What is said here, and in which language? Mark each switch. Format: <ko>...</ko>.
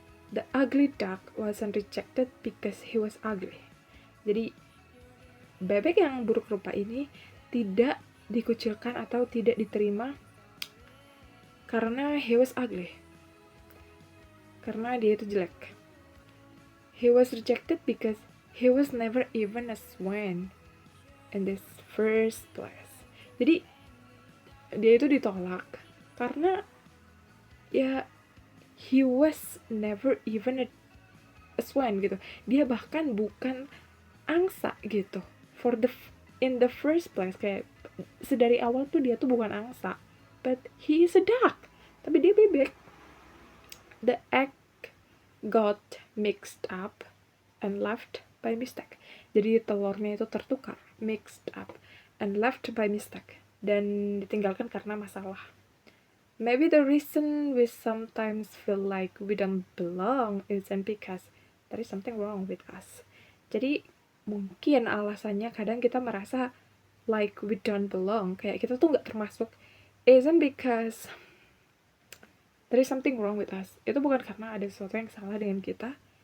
<en>The ugly duck wasn't rejected because he was ugly.</en> <id>Jadi bebek yang buruk rupa ini tidak dikucilkan atau tidak diterima karena</id> <en>he was ugly,</en> <id>karena dia itu jelek.</id> <en>He was rejected because he was never even a swan in this first place.</en> <id>Jadi dia itu ditolak karena ya</id> <en>he was never even a swan</en> <id>gitu. Dia bahkan bukan angsa gitu.</id> <en>In the first place,</en> <id>kayak sedari awal tuh dia tuh bukan angsa,</id> <en>but he is a duck.</en> <id>Tapi dia bebek.</id> <en>The egg got mixed up and left by mistake.</en> <id>Jadi telurnya itu tertukar,</id> <en>mixed up and left by mistake,</en> <id>dan ditinggalkan karena masalah.</id> <en>Maybe the reason we sometimes feel like we don't belong isn't because there is something wrong with us.</en> <id>Jadi mungkin alasannya kadang kita merasa</id> <en>like we don't belong,</en> <id>kayak kita tuh gak termasuk,</id> <en>isn't because there is something wrong with us.</en> <id>Itu bukan karena ada sesuatu yang salah dengan kita.</id>